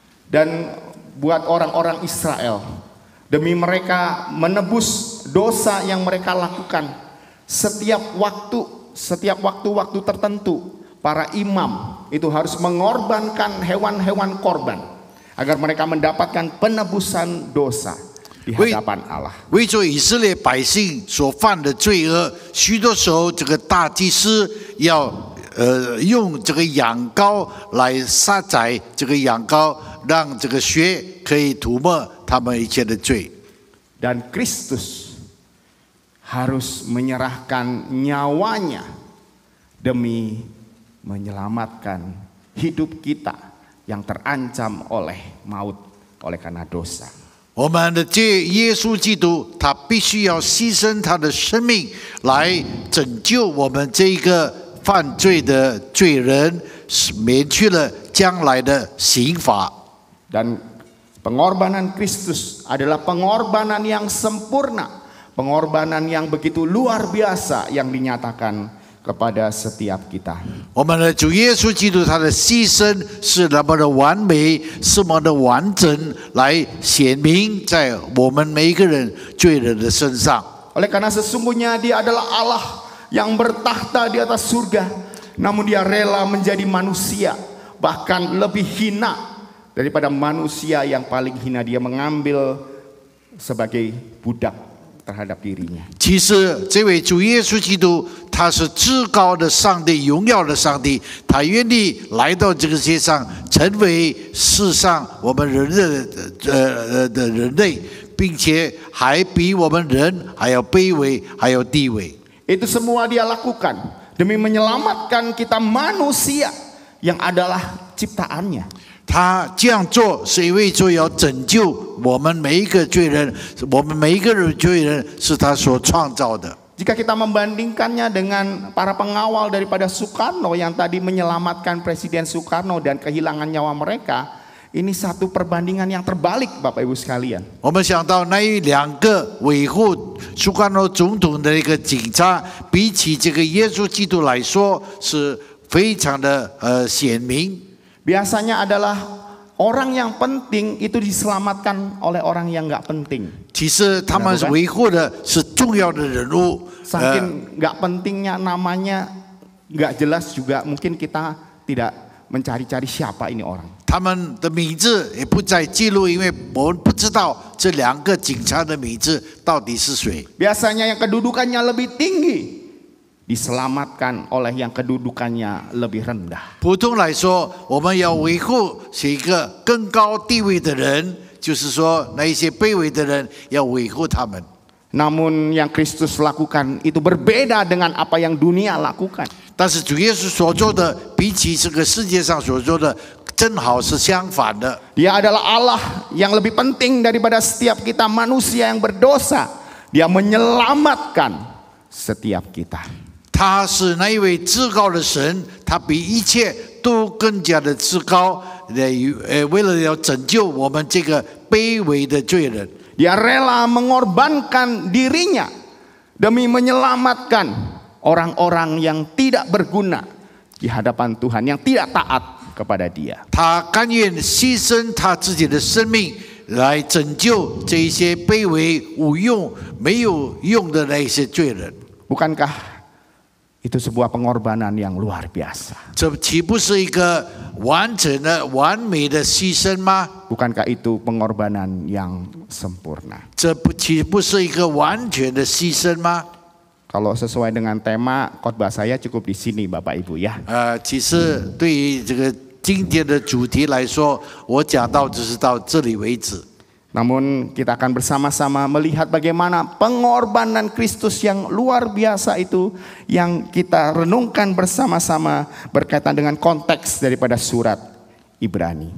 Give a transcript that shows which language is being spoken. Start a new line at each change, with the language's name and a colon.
Indonesian: Dan buat orang-orang Israel, demi mereka menebus dosa yang mereka lakukan, setiap waktu tertentu para imam itu harus mengorbankan hewan-hewan korban agar mereka mendapatkan penebusan dosa di hadapan Allah.
Chinese: 为着以色列百姓所犯的罪恶，许多时候这个大祭司要用这个羊羔来杀宰这个羊羔，让这个血可以涂抹他们一切的罪。
Indonesian: Dan Kristus harus menyerahkan nyawanya demi menyelamatkan hidup kita yang terancam oleh maut oleh karena dosa.
Chinese: 我们的耶稣基督，他必须要牺牲他的生命来拯救我们这一个犯罪的罪人，免去了将来的刑罚。
Indonesian: Dan pengorbanan Kristus adalah pengorbanan yang sempurna, pengorbanan yang begitu luar biasa yang dinyatakan kepada setiap kita.
Chinese: 我们的主耶稣基督，他的牺牲是那么的完美，是那么的完整，来显明在我们每一个人罪人的身上。
Indonesian: Oleh karena sesungguhnya Dia adalah Allah yang bertahta di atas surga, namun Dia rela menjadi manusia, bahkan lebih hina daripada manusia yang paling hina. Dia mengambil sebagai budak terhadap dirinya.
Chinese: 其实这位主耶稣基督，他是至高的上帝，荣耀的上帝，他愿意来到这个世界上，成为世上我们人类的人类，并且还比我们人还要卑微，还要低微。
Indonesian: Itu semua Dia lakukan demi menyelamatkan kita manusia yang adalah ciptaannya.
Chinese: 他这样做是因为说要拯救我们每一个罪人，我们每一个人罪人是他所创造的。
Indonesian: Jika kita membandingkannya dengan para pengawal daripada Soekarno yang tadi menyelamatkan Presiden Soekarno dan kehilangan nyawa mereka, ini satu perbandingan yang terbalik, Bapak Ibu sekalian.
Chinese: 我们想到那两个维护苏卡诺总统的一个警察，比起这个耶稣基督来说，是非常的显明。
Indonesian: Biasanya adalah orang yang penting itu diselamatkan oleh orang yang nggak penting.
Chinese: 其实他们维护的是重要的人物。
Indonesian: Saking nggak pentingnya namanya nggak jelas juga, mungkin kita tidak mencari-cari siapa ini orang.
Chinese: 他们的名字也不再记录，因为我们不知道这两个警察的名字到底是谁。
Indonesian: Biasanya yang kedudukannya lebih tinggi diselamatkan oleh yang kedudukannya lebih rendah.
Chinese: 普通来说，我们要维护是一个更高地位的人，就是说那一些卑微的人要维护他们。
Indonesian: Namun yang Kristus lakukan itu berbeda dengan apa yang dunia lakukan.
Chinese: 但是主耶稣所做的，比起这个世界上所做的，正好是相反的。
Indonesian: Dia adalah Allah yang lebih penting daripada setiap kita manusia yang berdosa. Dia menyelamatkan setiap kita.
Chinese: 他是那一位至高的神，他比一切都更加的至高。为了要拯救我们这个卑微的罪人，
Indonesian: Dia rela mengorbankan dirinya demi menyelamatkan orang-orang yang tidak berguna di hadapan Tuhan, yang tidak taat kepada Dia.
Chinese: 他甘愿牺牲他自己的生命来拯救这一些卑微无用、没有用的那些罪人。
Indonesian: Bukankah itu sebuah pengorbanan yang luar biasa?
Chinese: 这岂不是一个完整的、完美的牺牲吗？
Indonesian: Bukankah itu pengorbanan yang sempurna?
Chinese: 这岂不是一个完全的牺牲吗？
Indonesian: Kalau sesuai dengan tema khotbah saya cukup di sini, Bapak Ibu ya.
Chinese: 其实对于这个今天的主题来说，我讲到只是到这里为止。
Indonesian: Namun kita akan bersama-sama melihat bagaimana pengorbanan Kristus yang luar biasa itu yang kita renungkan bersama-sama berkaitan dengan konteks daripada surat Ibrani.